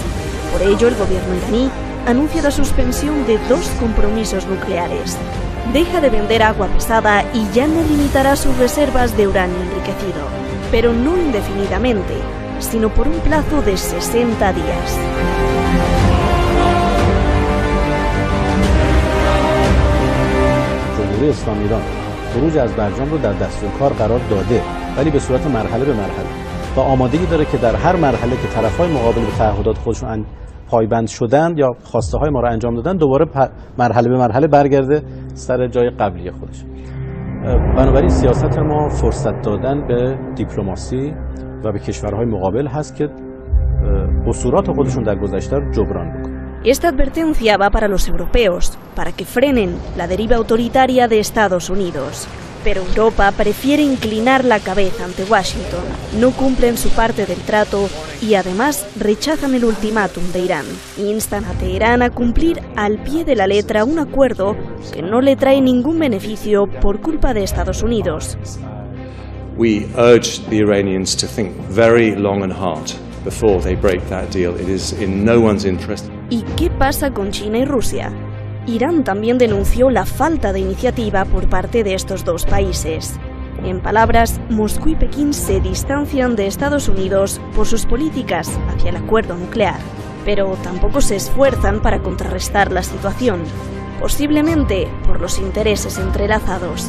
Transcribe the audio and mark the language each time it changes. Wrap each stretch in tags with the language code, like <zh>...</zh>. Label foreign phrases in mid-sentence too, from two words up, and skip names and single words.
<es>Por ello, el gobierno iraní anuncia la suspensión de 2 compromisos nucleares. Deja de vender agua pesada y ya no limitará sus reservas de uranio enriquecido, pero no indefinidamente, sino por un plazo de 60 días.</es> <fa>جمهوری اسلامی ایران خروج از برجام رو در دستور کار قرار داده ولی به صورت مرحله به مرحله و آمادگی داره که در هر مرحله که طرف‌های مقابل به تعهدات خودشون پایبند شدند یا خواسته های ما را انجام دادن دوباره مرحله به مرحله برگرده سر جای قبلی خودش. بنابراین سیاست ما فرصت دادن به دیپلماسی و به کشورهای مقابل هست که قصورات خودشون در گذشته رو جبران بکنن.</fa> <es>Esta advertencia va para los europeos, para que frenen la deriva autoritaria de Estados Unidos. Pero Europa prefiere inclinar la cabeza ante Washington, no cumplen su parte del trato y además rechazan el ultimátum de Irán. Instan a Teherán a cumplir al pie de la letra un acuerdo que no le trae ningún beneficio por culpa de Estados Unidos.</es> <en>We urge the Iranians to think very long and hard before they break that deal. It is in no one's interest.</en> <es>¿Y qué pasa con China y Rusia? Irán también denunció la falta de iniciativa por parte de estos 2 países. En palabras, Moscú y Pekín se distancian de Estados Unidos por sus políticas hacia el acuerdo nuclear, pero tampoco se esfuerzan para contrarrestar la situación, posiblemente por los intereses entrelazados.</es>